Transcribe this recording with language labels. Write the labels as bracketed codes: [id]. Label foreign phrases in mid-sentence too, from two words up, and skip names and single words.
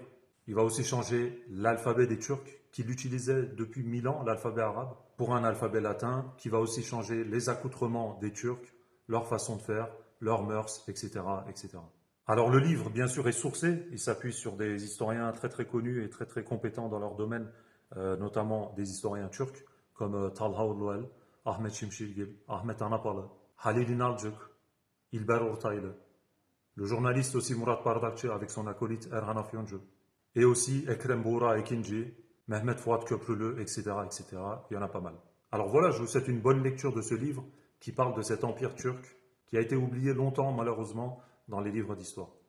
[fr] Il va aussi changer l'alphabet des Turcs, qui l'utilisaient depuis 1000 ans, l'alphabet arabe, pour un alphabet latin, qui va aussi changer les accoutrements des Turcs, leur façon de faire, leurs mœurs, etc., etc. Alors le livre, bien sûr, est sourcé, il s'appuie sur des historiens très très connus et très très compétents dans leur domaine, notamment des historiens turcs, comme Talha Uluel, Ahmet Şimşirgil, Ahmet Anapalı, Halil İnalcık, İlber Ortaylı, le journaliste aussi Murat Bardakçı avec son acolyte Erhan Afyoncu, et aussi Ekrem Buğra Ekinci, Mehmet Fuat Köprülü, etc., etc. Il y en a pas mal. Alors voilà, je vous souhaite une bonne lecture de ce livre qui parle de cet empire turc qui a été oublié longtemps malheureusement dans les livres d'histoire.